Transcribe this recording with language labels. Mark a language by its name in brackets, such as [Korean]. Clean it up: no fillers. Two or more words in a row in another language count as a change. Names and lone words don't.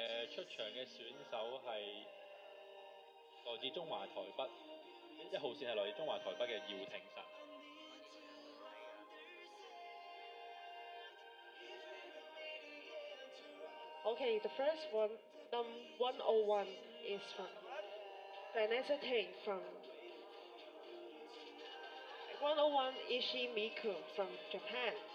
[Cantonese] 出場嘅選手係來自中華台北1號線，係來自中華台北嘅姚廷晨。 [English] Okay, the first one, 101 is from Vanessa Tang from 101 Ishii Miku from Japan。